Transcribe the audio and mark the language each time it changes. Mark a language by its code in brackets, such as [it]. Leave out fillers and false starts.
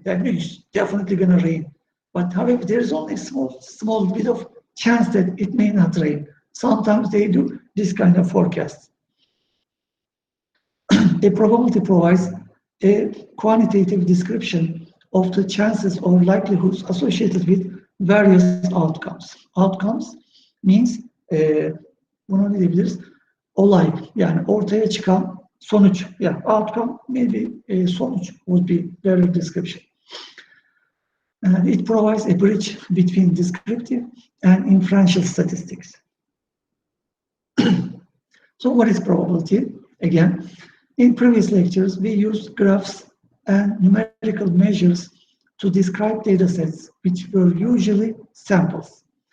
[en] That means definitely going to rain. But however, there is only a small bit of chance that it may not rain. Sometimes they do this kind of forecast. A probability provides a quantitative description of the chances or likelihoods associated with various outcomes. Outcomes means [tr] buna ne diyebiliriz? Olay, yani ortaya çıkan sonuç. [en] Yeah, outcome, maybe sonuç would be better description. And it provides a bridge between descriptive and inferential statistics. So what is probability? Again, in previous lectures, we used graphs and numerical measures to describe data sets, which were usually samples.